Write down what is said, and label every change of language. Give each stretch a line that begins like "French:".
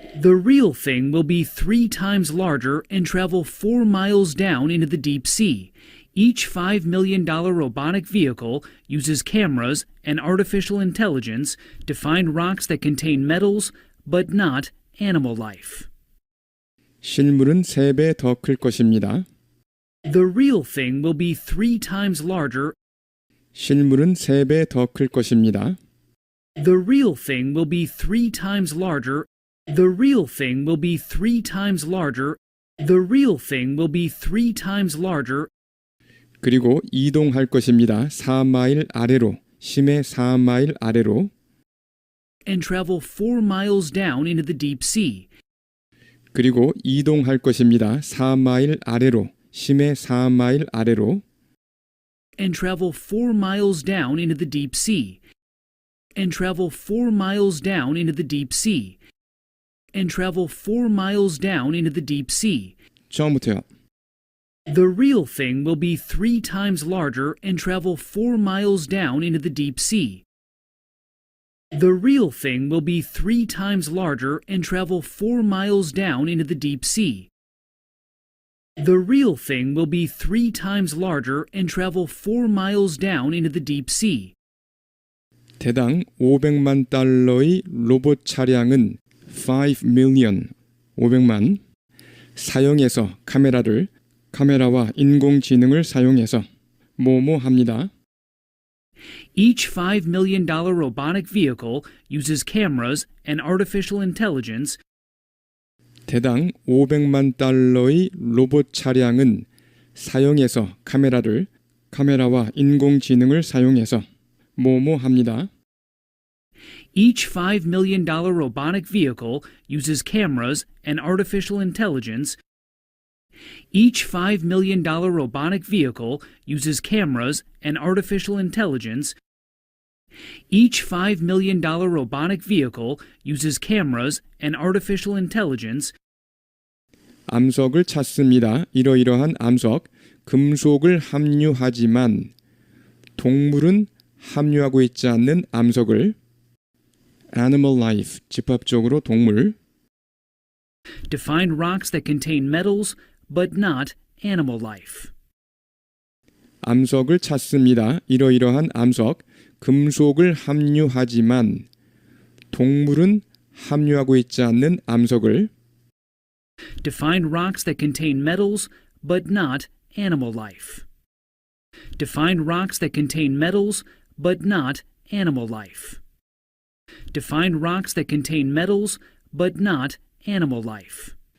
English: The real thing will be 3 times larger and travel 4 miles down into the deep sea. Each $5 million robotic vehicle uses cameras and artificial intelligence to find rocks that contain metals, but not animal life.
Korean: 실물은 3배 더 클 것입니다.
English: The real thing will be 3 times larger.
Korean: 실물은 3배 더 클 것입니다.
English: The real thing will be 3 times larger. The real thing will be 3 times larger. The real thing will be 3 times larger.
Korean: 그리고 이동할 것입니다. 4마일 아래로, 심해 4마일 아래로.
English: And travel 4 miles down into the deep sea.
Korean: 그리고 이동할 것입니다. 4마일 아래로, 심해 4마일 아래로.
English: And travel 4 miles down into the deep sea. And travel 4 miles down into the deep sea. And travel 4 miles down into the deep sea.
Korean: 처음부터요.
English: The real thing will be 3 times larger and travel 4 miles down into the deep sea. The real thing will be 3 times larger and travel 4 miles down into the deep sea. The real thing will be 3 times larger and travel 4 miles down into the deep sea.
Korean: 대당 500만 달러의 로봇 차량은 5 million, 500만 사용해서 카메라와 인공지능을 사용해서 뭐뭐 합니다.
English: Each $5 million robotic vehicle uses cameras and artificial intelligence. 대당 500만 달러의 로봇 차량은 사용해서 카메라와 인공지능을 사용해서 뭐뭐 합니다. Each $5 million robotic vehicle uses cameras and artificial intelligence. Each $5 million robotic vehicle uses cameras and artificial intelligence. Each $5 million robotic vehicle uses cameras and artificial intelligence.
Korean: 암석을 찾습니다. 이러이러한 암석, 금속을 함유하지만 동물은 함유하고 있지 않는 암석을 animal life, 집합적으로 동물
English: To find rocks that contain metals, but not animal life.
Korean: 암석을 찾습니다. 이러이러한 암석, 금속을 함유하지만 동물은 함유하고 있지 않는 암석을
English: To find rocks that contain metals, but not animal life. To find rocks that contain metals, but not animal life. To find rocks that contain metals, but not animal life.